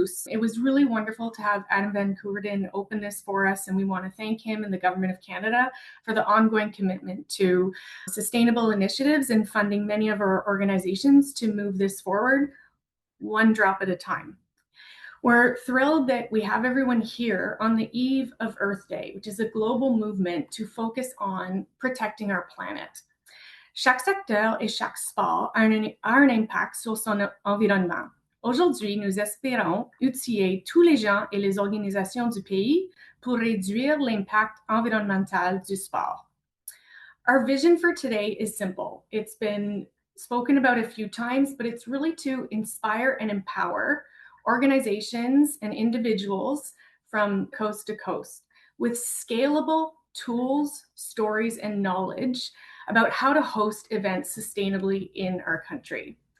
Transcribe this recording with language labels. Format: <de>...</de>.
<en>It was really wonderful to have Adam Van Koeverden open this for us, and we want to thank him and the Government of Canada for the ongoing commitment to sustainable initiatives and funding many of our organizations to move this forward one drop at a time. We're thrilled that we have everyone here on the eve of Earth Day, which is a global movement to focus on protecting our planet.</en> <fr>Chaque secteur et chaque sport a un impact sur son environnement. Aujourd'hui, nous espérons outiller tous les gens et les organisations du pays pour réduire l'impact environnemental du sport.</fr> <en>Our vision for today is simple. It's been spoken about a few times, but it's really to inspire and empower organizations and individuals from coast to coast with scalable tools, stories, and knowledge about how to host events sustainably in our country.</en>